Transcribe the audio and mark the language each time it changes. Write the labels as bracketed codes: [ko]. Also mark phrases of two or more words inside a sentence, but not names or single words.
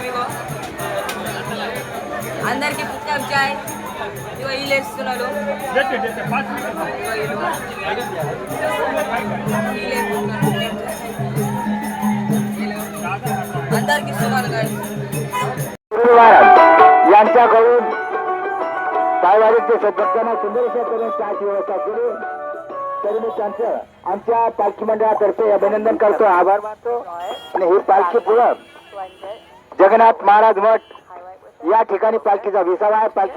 [te] ఇగో అందరికి బుక్కేమి చాయ్. ఇగో వీళ్ళు ఇస్తున్నారు, అందరికి ఇస్తున్నారు గాయస్. [mr] यांच्याकडून सायवाडीचे सदस्यांना सुंदरशा करून चहाची व्यवस्था केली. तरी मी त्यांचं आमच्या पालखी मंडळातर्फे अभिनंदन करतो, आभार मानतो. आणि ही पालखी पुढं जगन्नाथ महाराज मठ या ठिकाणी पालखीचा विसावा आहे.